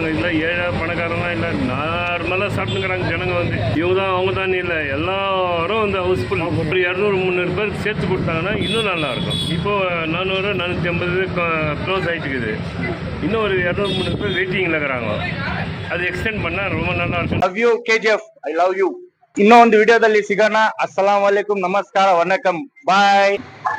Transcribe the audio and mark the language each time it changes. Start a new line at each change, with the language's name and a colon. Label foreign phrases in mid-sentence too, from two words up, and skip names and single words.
Tamil: இல்லை ஏழை பணக்காரங்களாம் இல்லை, நார்மலாக சாப்பிட்டுக்கிறாங்க ஜனங்க வந்து. இவங்க தான் அவங்க தான் இல்லை, எல்லாரும் வந்து ஹவுஸ்ஃபுல். ஒரு 200-300 பேர் சேர்த்து கொடுத்தாங்கன்னா இன்னும் நல்லாயிருக்கும். இப்போது 400-450 க்ளோஸ் ஆகிட்டுக்குது. இன்னும் ஒரு 200-300 பேர் வெயிட்டிங்கில் இருக்கிறாங்க. ಅದು ಎಕ್ಸ್ಟೆಂಡ್ பண்ணால் ரொம்ப நல்லா இருக்கும்.
English: love you KGF, I love you.
Kannada: ಇನ್ನೊಂದು ವಿಡಿಯೋದಲ್ಲಿ ಸಿಗೋಣ.
Arabic: السلام عليكم,
Kannada: ನಮಸ್ಕಾರ, ವನಕಂ, ಬಾಯ್.